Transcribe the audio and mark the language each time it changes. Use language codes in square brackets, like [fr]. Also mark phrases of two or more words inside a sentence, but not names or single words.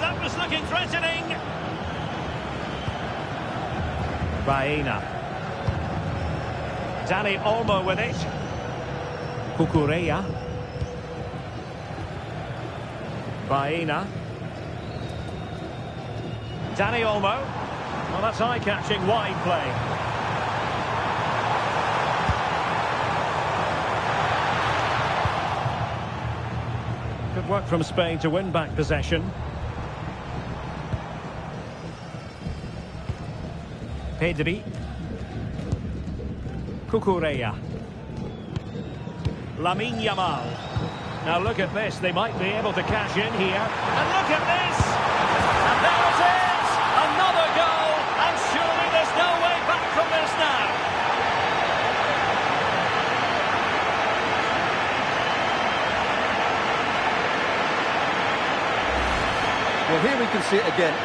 [en] That was looking threatening. Baena. Dani Olmo with it. Cucurella. Baena. Dani Olmo. Well, that's eye-catching wide play. Good work from Spain to win back possession. Pedri. Cucurella. Lamine Yamal. Now look at this, they might be able to cash in here. And look at this! And there it is! Another goal! And surely there's no way back from this now. Well, here we can see it again.